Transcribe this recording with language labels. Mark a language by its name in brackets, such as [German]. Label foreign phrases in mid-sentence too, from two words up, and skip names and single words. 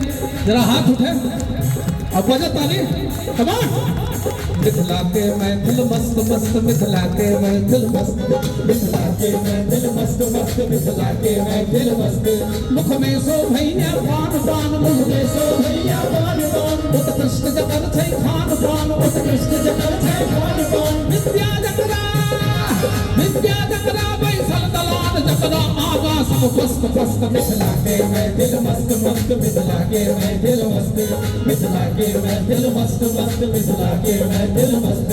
[Maithili] जरा हाथ उठे और बजा ताली। [English] Come on! [Maithili] मिथिला के महफिल मस्त मस्त, मिथिला के महफिल मस्त, मिथिला के महफिल मस्त मस्त, मिथिला के महफिल मस्त। मुख में सो भैया पान पान, मुख में सो भैया पान पान। उत्कृष्ट जगर छै खान पान, उत्कृष्ट जगर छै खान पान। विद्या जकरा बैसल दलान जकरा आगा सब फस्त फस्त। मिथिला के महफिल मस्त मस्त, मिथिला के महफिल मस्त, मिथिला के महफिल मस्त मस्त, मिथिला के महफिल मस्त।